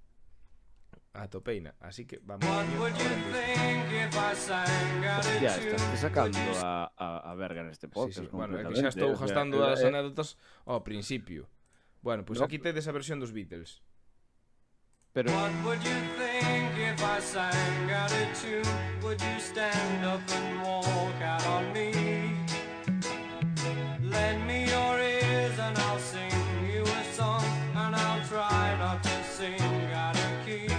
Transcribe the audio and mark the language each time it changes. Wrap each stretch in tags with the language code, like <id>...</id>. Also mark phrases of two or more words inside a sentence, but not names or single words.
<gl>Así que vamos. Hostia, estás sacando a verga neste podcast. Sí. Bueno, é que xa estou gastando as anécdotas ao principio. Bueno, pois aquí tedes a versión dos Beatles. Pero...</gl> <en>What would you think if I sang out of tune? Would you stand up and walk out on me? Lend me your ears and I'll sing you a song, and I'll try not to sing out of key.</en>